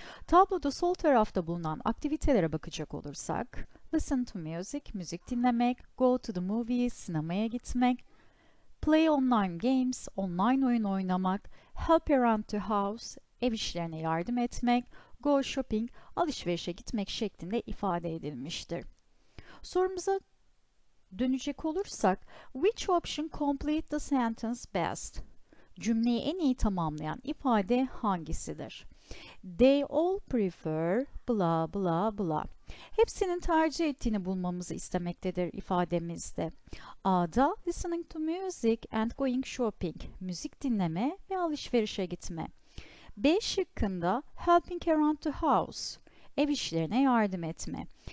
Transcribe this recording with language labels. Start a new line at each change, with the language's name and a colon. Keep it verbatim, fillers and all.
Turkish: Tabloda sol tarafta bulunan aktivitelere bakacak olursak,
English: listen to music,
Turkish: müzik dinlemek,
English: go to the movies,
Turkish: sinemaya gitmek,
English: play online games,
Turkish: online oyun oynamak,
English: help around the house,
Turkish: ev işlerine yardım etmek,
English: go shopping,
Turkish: alışverişe gitmek şeklinde ifade edilmiştir. Sorumuza dönecek olursak,
English: which option complete the sentence best?
Turkish: Cümleyi en iyi tamamlayan ifade hangisidir?
English: They all prefer blah blah blah.
Turkish: Hepsinin tercih ettiğini bulmamızı istemektedir ifademizde.
English: A'da listening to music and going shopping,
Turkish: müzik dinleme ve alışverişe gitme. B şıkkında
English: helping around the house,
Turkish: ev işlerine yardım etme.